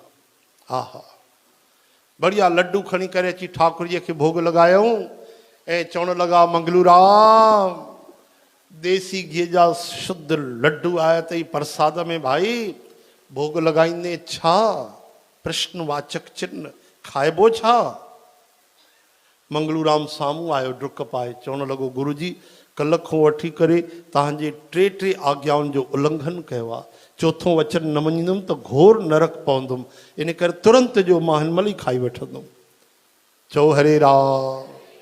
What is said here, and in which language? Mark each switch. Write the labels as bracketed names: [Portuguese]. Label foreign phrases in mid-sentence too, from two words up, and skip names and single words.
[Sindhi] हा हा, बढ़िया लड्डू खणी करे अची ठाकुर जी खे भोग लॻायूं ऐं चवण लॻा मंगलू राम देसी गिह जा शुद्ध लड्डू आया अथई प्रसाद में, भाई भोग लॻाईंदे छा? प्रश्नवाचक चिन्ह, खाइबो छा? मंगलू राम साम्हूं आयो डुक पाए, चवण लॻो गुरु जी कल्ह खां वठी करे तव्हांजे टे आज्ञाउनि जो उल्लंघन कयो आहे। चोथों वचन न मञींदुमि त घोर नरक पवंदुमि, इन करे तुरंत जो मां हिन महिल ई खाई वठंदुमि। चओ हरे राम।